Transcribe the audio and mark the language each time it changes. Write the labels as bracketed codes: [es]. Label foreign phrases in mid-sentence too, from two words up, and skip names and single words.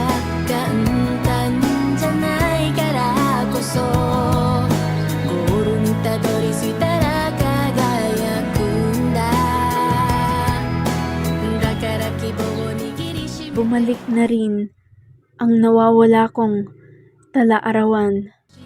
[ja] 簡単じゃないからこそゴールにたどり着いたら輝くんだだから希望を握りしめ [tl] Bumalik na rin ang nawawala kong tala-arawan.